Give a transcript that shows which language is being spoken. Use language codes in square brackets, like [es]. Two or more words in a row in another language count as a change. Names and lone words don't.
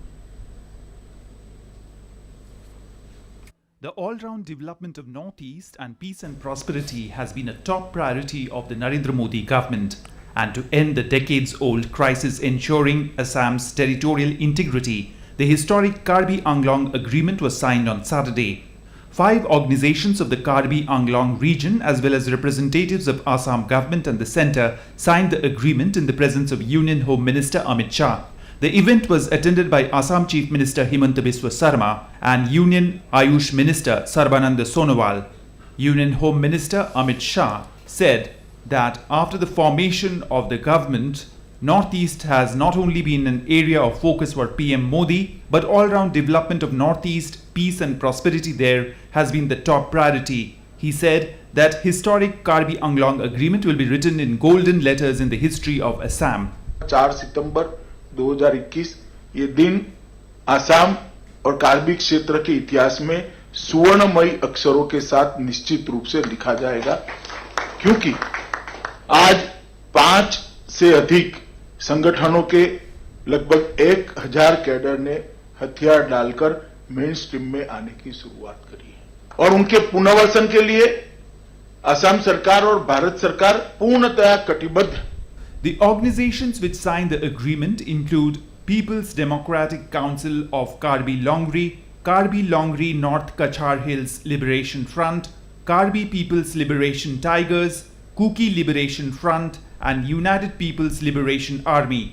[en] The all-round development of Northeast and peace and prosperity has been a top priority of the Narendra Modi government, and to end the decades-old crisis ensuring Assam's territorial integrity, the historic Karbi Anglong Agreement was signed on Saturday. 5 organizations of the Karbi Anglong region as well as representatives of Assam government and the centre signed the agreement in the presence of Union Home Minister Amit Shah. The event was attended by Assam Chief Minister Himanta Biswa Sarma and Union Ayush Minister Sarbananda Sonowal. Union Home Minister Amit Shah said that after the formation of the government, Northeast has not only been an area of focus for PM Modi, but all-round development of Northeast, peace and prosperity there has been the top priority. He said that historic Karbi Anglong agreement will be written in golden letters in the history of Assam. [hi] 4 सितंबर 2021 ये दिन आसाम और कार्बी क्षेत्र के इतिहास में सुवर्णमयी अक्षरों के साथ निश्चित रूप से लिखा जाएगा, क्योंकि आज 5 से अधिक संगठनों के लगभग 1000 कैडर ने हथियार डालकर [en] main stream [hi] में आने की शुरुआत करी है और उनके पुनर्वसन के लिए असम सरकार और भारत सरकार पूर्णतया कटिबद्ध है। [en] The organizations which signed the agreement include People's Democratic Council of Karbi Longri North Kachar Hills Liberation Front, Karbi People's Liberation Tigers, Kuki Liberation Front, and United People's Liberation Army.